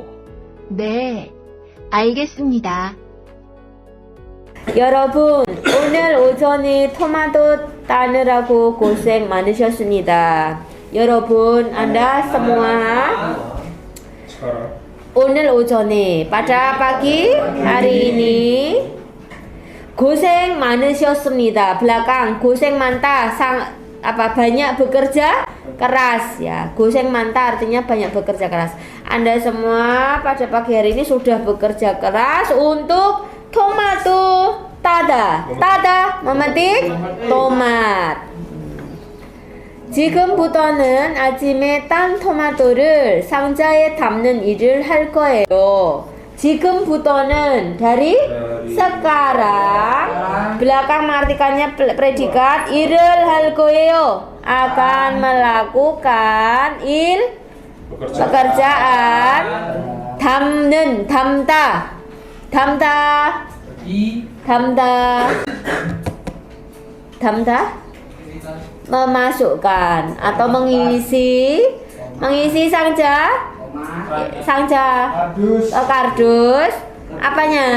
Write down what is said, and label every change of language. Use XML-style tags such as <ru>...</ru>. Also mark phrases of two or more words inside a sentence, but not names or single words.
<ko>네, 알겠습니다. 여러분, 오늘 오전에 토마토 따느라고 고생 많으셨습니다. 여러분,</ko> <id>Anda semua</id> <ko>오늘 오전에</ko> <id>pada pagi hari ini</id> <ko>고생 많으셨습니다.</ko> <id>Belakang</id> <ko>고생 많다</ko> <id>banyak bekerja keras ya.</id> <ko>고생 많다</ko> <id>artinya banyak bekerja keras. Anda semua pada pagi hari ini sudah bekerja keras untuk</id> <ko>토마토 따다</ko> <id>memetik tomat.</id> <ko>지금부터는 아침에 딴 토마토를 상자에 담는 일을 할 거예요.</ko> <id>지금부터는 dari sekarang, belakang mengartikannya predikat,</id> <ko>일을 할 거예요,</ko> <id>akan melakukan pekerjaan, 담다 memasukkan atau mengisi sangja kardus apanya?</id>